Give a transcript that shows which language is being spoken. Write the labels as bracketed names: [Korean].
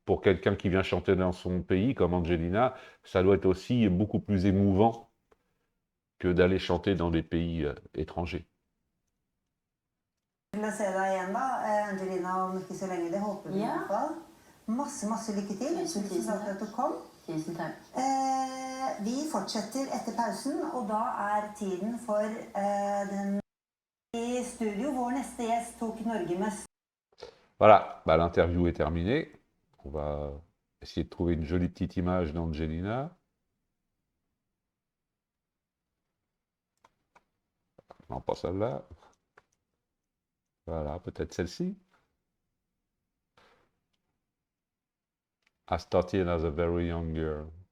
[French] pour quelqu'un qui vient chanter dans son pays, comme Angelina, ça doit être aussi beaucoup plus émouvant que d'aller chanter dans des pays étrangers. [Norwegian] Til å se deg igjen da, Angelina, om ikke så lenge. Det håper vi i Ja. hvert fall. Masse lykke til. Tusen Tusen takk for at du kom. Tusen takk. Vi fortsetter etter pausen, og da er tiden for den i studio. Vår neste gjest tok Norge med [French] Voilà, bah, l'interview est terminée. On va essayer de trouver une jolie petite image d'Angelina. Non, pas celle-là. Voilà, peut-être celle-ci. [English] I started as a very young girl.